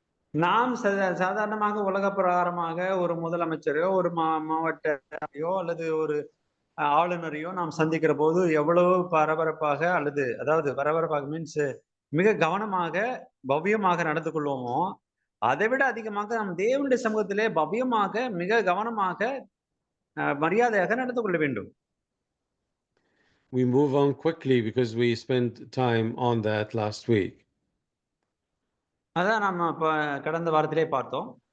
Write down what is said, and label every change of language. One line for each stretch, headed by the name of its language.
Tamil: நாம் சாதாரணமாக உலக பிரகாரமாக ஒரு முதலமைச்சரையோ, ஒரு மாவட்டையோ அல்லது ஒரு ஆளுநரையோ நாம் சந்திக்கிற போது எவ்வளவு பரபரப்பாக அதாவது பரபரப்பாக மீன்ஸ் மிக கவனமாக பவ்யமாக நடந்து கொள்வோமோ, அதை விட அதிகமாக நாம் தேவனுடைய சமூகத்திலே பவ்யமாக மிக கவனமாக மரியாதையாக நடந்து கொள்ள வேண்டும்.
English: We move on quickly because we spent time on that last week.
Tamil: அதான் நம்ம கடந்த வாரத்திலே பார்த்தோம்.